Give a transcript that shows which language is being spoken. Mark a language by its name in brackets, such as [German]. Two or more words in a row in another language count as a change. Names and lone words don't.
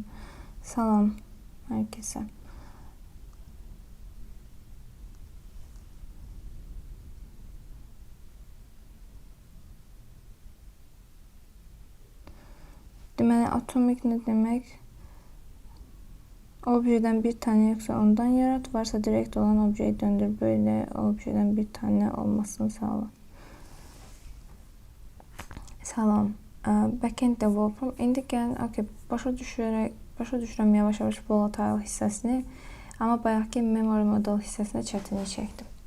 [Azerbaijani] Salam hər kəsə. Deməli, atomik nə demək? [Turkish] Objeden bir tane yoksa ondan yarat, varsa direkt olan objeyi döndür. Böyle objeden bir tane olmasını sağla. [Azerbaijani] Salam. [English] Backend developer. [Azerbaijani] İndi gəlin, okay, başa düşürəm yavaş-yavaş volatile hissəsini, amma bayaqki [English] memory model [Azerbaijani] hissəsinə çətinlik çəkdim.